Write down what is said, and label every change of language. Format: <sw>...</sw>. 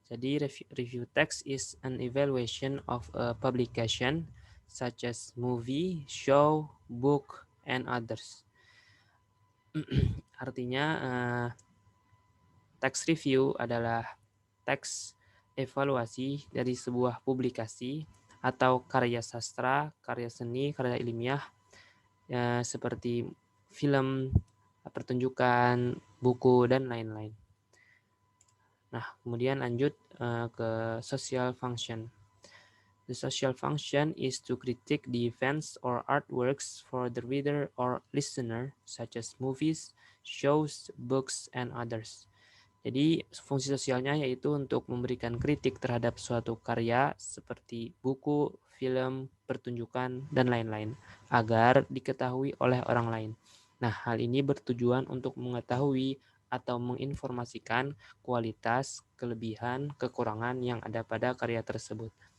<id>Jadi</id> <en>review text is an evaluation of a publication such as movie, show, book, and others.</en> <id>Artinya text review adalah teks evaluasi dari sebuah publikasi atau karya sastra, karya seni, karya ilmiah ya, seperti film, pertunjukan, buku, dan lain-lain. Nah, kemudian lanjut ke</id> <en>social function. The social function is to critique the events or artworks for the reader or listener, such as movies, shows, books, and others.</en> <id>Jadi fungsi sosialnya yaitu untuk memberikan kritik terhadap suatu karya seperti buku, film, pertunjukan, dan lain-lain agar diketahui oleh orang lain. Nah, hal ini bertujuan untuk mengetahui atau menginformasikan kualitas, kelebihan, kekurangan yang ada pada karya tersebut.</id>